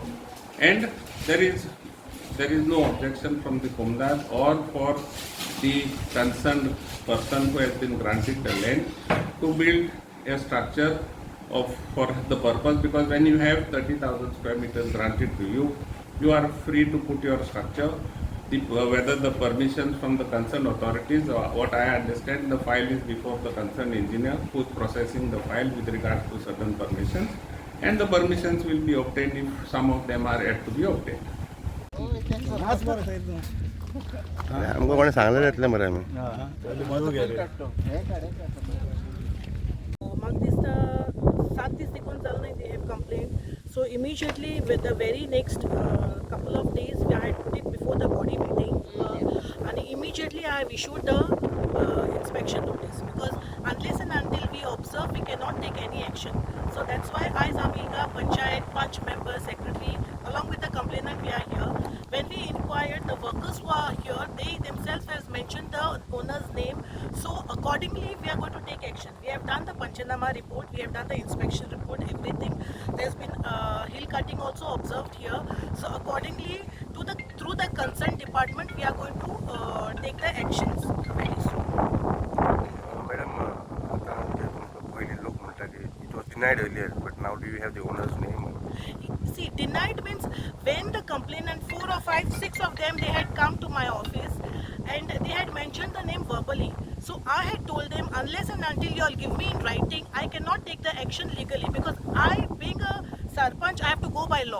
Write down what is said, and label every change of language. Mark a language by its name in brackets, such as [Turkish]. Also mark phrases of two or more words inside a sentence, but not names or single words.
[English] And there is no objection from the comunidade or for the concerned person who has been granted the land to build a structure for the purpose, because when you have 30,000 square meters granted to you, you are free to put your structure. Whether the permissions from the concerned authorities, or what I understand, the file is before the concerned engineer who is processing the file with regard to certain permissions, and the permissions will be obtained if some of them are yet to be obtained. [Konkani] आमकां कोणें सांगलें येतलें मरे आमी म्हाका दिसता 7 दीस देखून जाल न्हय [English] they have complained. So immediately with the very next couple of days we had put it before the body meeting and immediately I have issued the inspection notice, because unless and until we observe we cannot take any action. So that's why I, Zamika, Panchayat, Panch member, secretary, along with the complainant, we are here. When we inquired, the workers who are here, they themselves has mentioned the owner's name. So accordingly, we are going to take action. We have done the panchanama report, we have done the inspection report, everything. There's been hill cutting also observed here. So accordingly, through the concerned department, we are going to take the actions very soon. [Konkani] मॅडम आता तुमकां पयलीं लोक म्हणटा की [English] it was denied earlier but now do you have the owner's name See, denied means when the complainant, 4 or 5, 6 of them, they had come to my office and they had mentioned the name verbally. So I had told them, unless and until you all give me in writing, I cannot take the action legally, because I, being a Sarpanch, I have to go by law.